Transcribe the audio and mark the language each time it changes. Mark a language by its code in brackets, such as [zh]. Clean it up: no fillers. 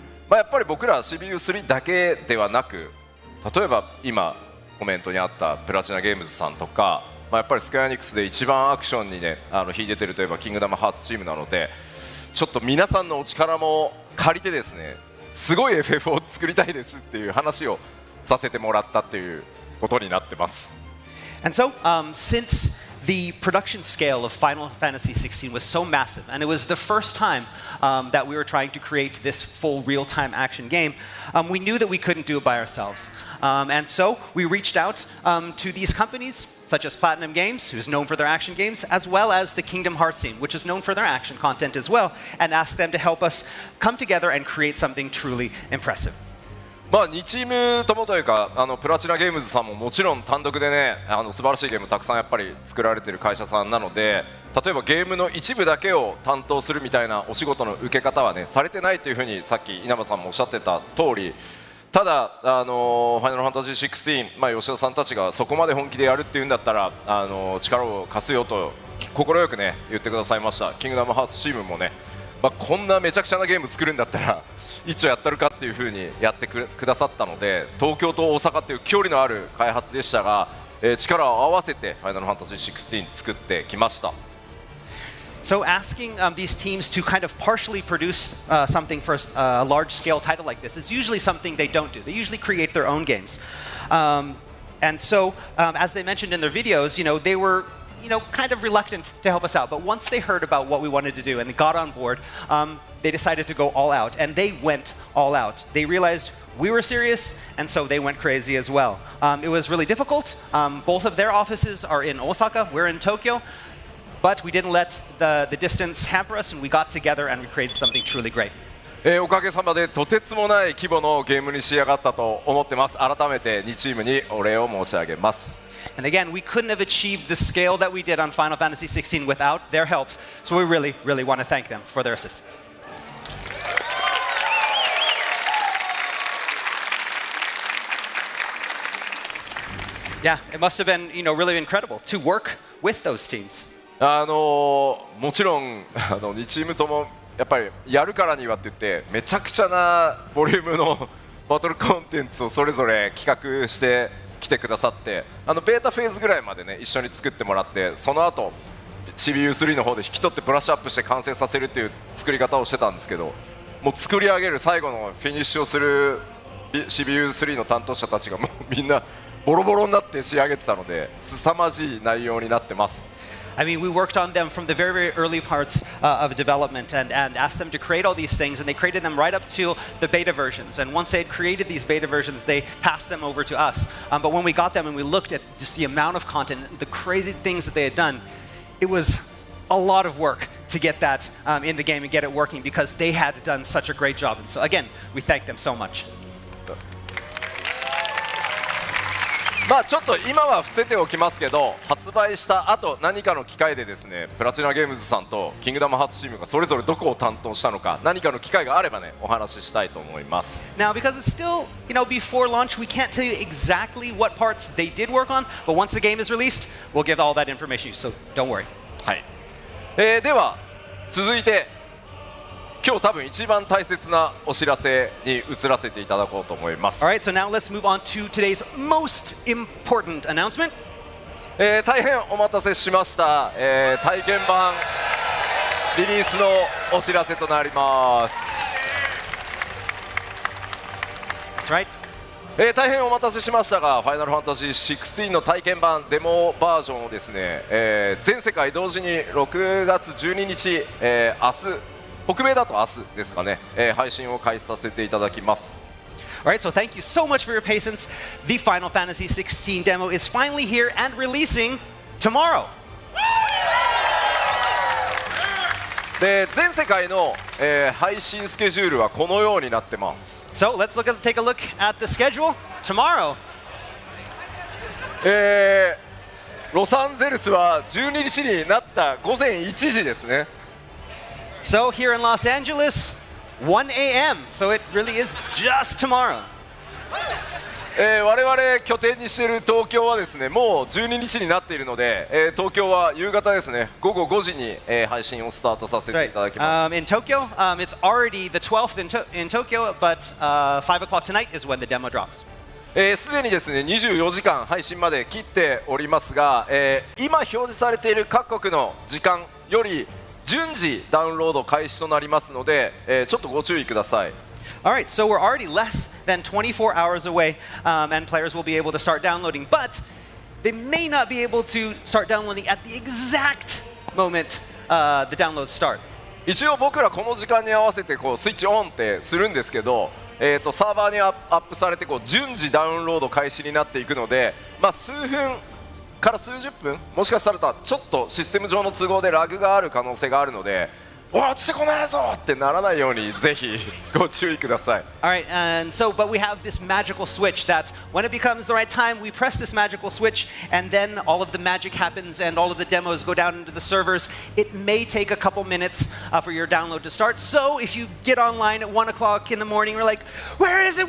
[ja] やっぱり僕ら CBU3 だけではなく、例えば今コメントにあったプラチナゲームズさんとか、やっぱりスクエアエニックスで一番アクションにね秀でてるといえばキングダムハーツチームなので、ちょっと皆さんのお力も借りてですね、すごい FF を作りたいですっていう話をさせてもらったということになってます。 [en] And so, since the production scale of Final Fantasy XVI was so massive, and it was the first time that we were trying to create this full real-time action game, we knew that we couldn't do it by ourselves. And so we reached out to these companies, such as Platinum Games, who's known for their action games, as well as the Kingdom Hearts team, which is known for their action content as well, and asked them to help us come together and create something truly impressive. [ja] 2チームともというかプラチナゲームズさんももちろん単独でね素晴らしいゲームたくさんやっぱり作られている会社さんなので、例えばゲームの一部だけを担当するみたいなお仕事の受け方はねされてないというふうにさっき稲葉さんもおっしゃってた通り、ただファイナルファンタジー16、吉田さんたちがそこまで本気でやるっていうんだったら力を貸すよと快くね言ってくださいました。キングダムハーツチームもね、こんなめちゃくちゃなゲーム作るんだったら一応やったるかっていう風にやってくださったので、東京と大阪っていう距離のある開発でしたが、力を合わせてファイナルファンタジー16作ってきました。 [en] So asking these teams to kind of partially produce something for a large-scale title like this is usually something they don't do. They usually create their own games. And so, as they mentioned in their videos, they were kind of reluctant to help us out. But once they heard about what we wanted to do and they got on board, they decided to go all out. And they went all out. They realized we were serious, and so they went crazy as well. It was really difficult. Both of their offices are in Osaka. We're in Tokyo. But we didn't let the distance hamper us, and we got together and we created something truly great. [ja] おかげさまでとてつもない規模のゲームに仕上がったと思ってます。改めて2チームにお礼を申し上げます。 [en] And again, we couldn't have achieved the scale that we did on Final Fantasy XVI without their help, so we really, really want to thank them for their assistance. Yeah, it must have been, really incredible to work with those teams. [ja] もちろん2チームともやっぱりやるからにはって言ってめちゃくちゃなボリュームのバトルコンテンツをそれぞれ企画してきてくださってベータフェーズぐらいまでね一緒に作ってもらってその後 CPU3 の方で引き取ってブラッシュアップして完成させるっていう作り方をしてたんですけどもう作り上げる最後のフィニッシュをする CPU3 の担当者たちがもうみんなボロボロになって仕上げてたので凄まじい内容になってます。 [en] I mean, we worked on them from the very, very early parts of development and asked them to create all these things, and they created them right up to the beta versions. And once they had created these beta versions, they passed them over to us. But when we got them and we looked at just the amount of content, the crazy things that they had done, it was a lot of work to get that in the game and get it working because they had done such a great job. And so, again, we thank them so much. [ja] まあちょっと今は伏せておきますけど発売した後何かの機会でですねプラチナゲームズさんとキングダムハーツチームがそれぞれどこを担当したのか何かの機会があればねお話ししたいと思います。 [en] Now, because it's still, before launch, we can't tell you exactly what parts they did work on, but once the game is released, we'll give all that information to you, so don't worry. [ja] はい、では続いて今日多分一番大切なお知らせに移らせていただこうと思います。 [en] All right, so now let's move on to today's most important announcement. [ja] 大変お待たせしました、体験版リリースのお知らせとなります。 [en] That's right. [ja] 大変お待たせしましたが、ファイナルファンタジー16の体験版デモバージョンをですね、全世界同時に6月12日、明日北米だと明日ですかね、配信を開始させていただきます。 [en] All right, so thank you so much for your patience. The Final Fantasy XVI demo is finally here and releasing tomorrow. [ja] で全世界の、配信スケジュールはこのようになってます。 [en] So let's take a look at the schedule. Tomorrow. [ja] ロサンゼルスは12日になった午前1時ですね。 [en] So here in Los Angeles, 1 a.m. So it really is just tomorrow. [ja] 我々拠点にしている東京はですねもう12日になっているので、東京は夕方ですね午後5時に、配信をスタートさせていただきます。 [en] In Tokyo, it's already the 12th in Tokyo, but 5 o'clock tonight is when the demo drops. [ja] すでにですね24時間配信まで切っておりますが、今表示されている各国の時間より順次ダウンロード開始となりますので、ちょっとご注意ください。 [en] All right, so we're already less than 24 hours away, and players will be able to start downloading, but they may not be able to start downloading at the exact moment the downloads start. [ja] 一応僕らこの時間に合わせてこうスイッチオンってするんですけど、サーバーにアップされてこう順次ダウンロード開始になっていくので、数分から数十分もしかしたらちょっとシステム上の都合でラグがある可能性があるので落ちてこないぞってならないようにぜひご注意ください。 [en] All right, and so, but we have this magical switch that when it becomes the right time, we press this magical switch, and then all of the magic happens, and all of the demos go down into the servers. It may take a couple minutes for your download to start. So if you get online at 1 o'clock in the morning, you're like, "Where is it?